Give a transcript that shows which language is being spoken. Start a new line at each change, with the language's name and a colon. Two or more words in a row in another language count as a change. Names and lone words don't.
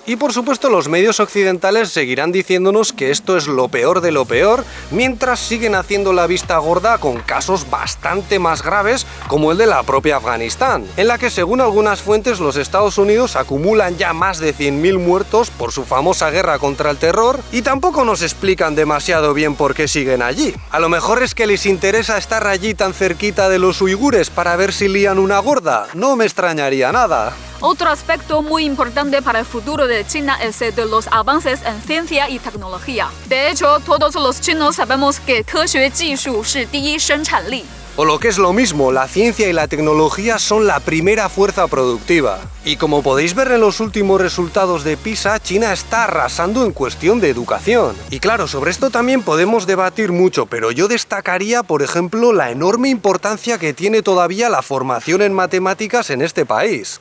Spanish: Y por supuesto los medios occidentales seguirán diciéndonos que esto es lo peor de lo peor, mientras siguen haciendo la vista gorda con casos bastante más graves como el de la propia Afganistán, en la que según algunas fuentes los Estados Unidos acumulan ya más de 100.000 muertos por su famosa guerra contra el terror y tampoco nos explican demasiado bien por qué siguen allí. A lo mejor es que les interesa estar allí tan cerquita de los uigures para ver si lían una gorda, no me extrañaría nada. Otro aspecto muy importante para el futuro de China es el de los avances en ciencia y tecnología. De hecho, todos los chinos sabemos que
Chinese: 科学技术是第一生产力。
Spanish: O lo que es lo mismo, la ciencia y la tecnología son la primera fuerza productiva. Y como podéis ver en los últimos resultados de PISA, China está arrasando en cuestión de educación. Y claro, sobre esto también podemos debatir mucho, pero yo destacaría, por ejemplo, la enorme importancia que tiene todavía la formación en matemáticas en este país.